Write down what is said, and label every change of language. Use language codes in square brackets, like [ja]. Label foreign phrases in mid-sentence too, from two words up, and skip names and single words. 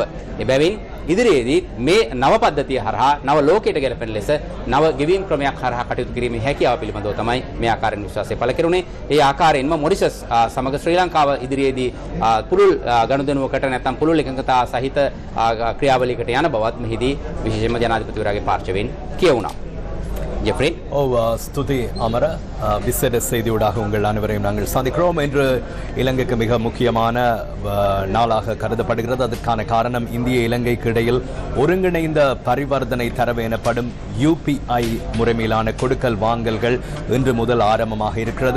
[si] එබැවින් ඉදිරියේදී මේ නව පද්ධතිය හරහා නව ලෝකයට ගැලපෙන ලෙස නව ගෙවීම් ක්‍රමයක් හරහා කටයුතු කිරීමේ හැකියාව පිළිබඳව තමයි මේ ආකාරයෙන් විශ්වාසය පළ කෙරුණේ. ඒ ආකාරයෙන්ම මොරිෂස් සමග ශ්‍රී ලංකාව ඉදිරියේදී පුළුල් ගනුදෙනුවකට නැත්නම් පුළුල් එකඟතා සහිත ක්‍රියාවලියකට යන බවත් මෙහිදී විශේෂයෙන්ම ජනාධිපතිවරයාගේ පාර්ශවයෙන් කියවුණා. [ta] ஜெஃப்ரி ஸ்துதி அமர விசேட செய்தியூடாக உங்கள் அனைவரையும் நாங்கள் சந்திக்கிறோம். இன்று இலங்கைக்கு மிக முக்கியமான நாளாக கருதப்படுகிறது. அதற்கான காரணம் இந்திய இலங்கைக்கு இடையில் ஒருங்கிணைந்த பரிவர்த்தனை தரவு எனப்படும் UPI முறைமையிலான கொடுக்கல் வாங்கல்கள் இன்று முதல் ஆரம்பமாக இருக்கிறது.